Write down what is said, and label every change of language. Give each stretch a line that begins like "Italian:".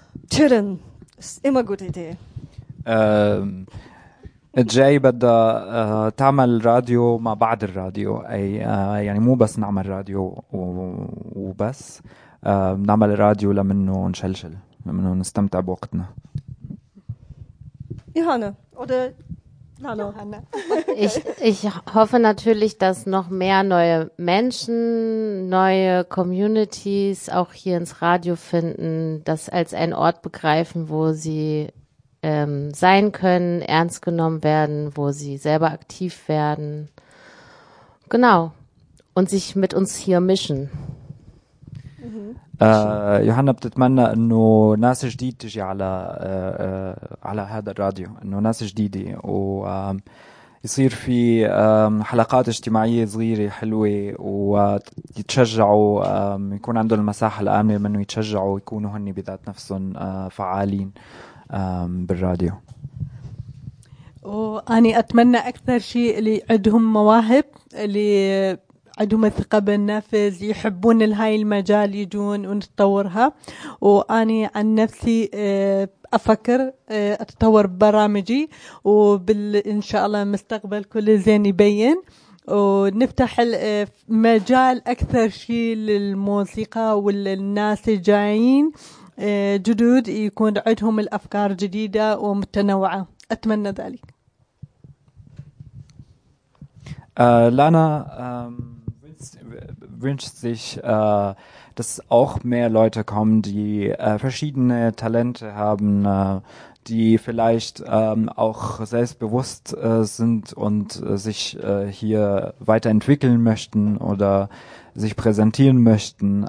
German: Chillen ist immer gute Idee.
Arabic: جاي بدها تعمل راديو مع بعض الراديو اي يعني مو بس نعمل راديو وبس نعمل راديو لمنه نشلشل لمنه نستمتع بوقتنا
German: يوهانا oder hallo Hanna. ich hoffe natürlich, dass noch mehr neue Menschen, neue Communities auch hier ins Radio finden, das als einen Ort begreifen, wo sie sein können, ernst genommen werden, wo sie selber aktiv werden. Genau. Und sich mit uns hier mischen. Mhm.
Arabic: يوهانا بتتمنى انه ناس جديد تجي على على هذا الراديو، انه ناس جديدة و يصير في حلقات اجتماعية صغيرة حلوة ويتشجعوا يكون عندهم المساحة الآمنة منه يتشجعوا يكونوا هن بذات نفسهم فعالين. بالراديو وأني أتمنى أكثر شيء اللي عندهم مواهب اللي عندهم الثقة بالنفس يحبون هاي المجال يجون ونتطورها وأني عن نفسي أفكر أتطور برامجي وإن شاء الله مستقبل كل زين يبين ونفتح المجال أكثر شيء للموسيقى والناس الجايين جدود يكون عندهم الأفكار جديدة ومتنوعة أتمنى ذلك
German: لانا wünscht sich dass auch mehr Leute kommen die verschiedene Talente haben die vielleicht auch selbstbewusst sind und sich hier weiterentwickeln möchten oder sich präsentieren möchten.